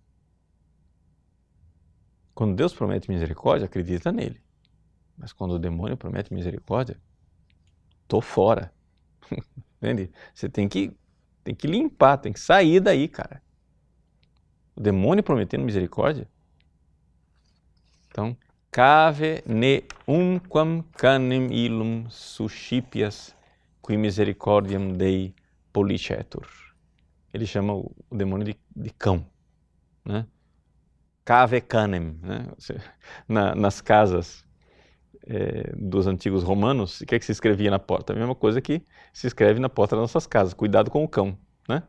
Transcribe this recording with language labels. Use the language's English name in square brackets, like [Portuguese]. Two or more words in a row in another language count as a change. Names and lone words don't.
[Portuguese] Quando Deus promete misericórdia, acredita nele. Mas quando o demônio promete misericórdia, tô fora. Entende? Você tem que limpar, tem que sair daí, cara. O demônio prometendo misericórdia. Então, [Latin] cave ne umquam canem illum suscipias qui misericordiam Dei policetur. [Portuguese] Ele chama o demônio de cão, né? [Latin] Cave canem, né? [Portuguese] Nas casas dos antigos romanos, o que é que se escrevia na porta? A mesma coisa que se escreve na porta das nossas casas: cuidado com o cão, né?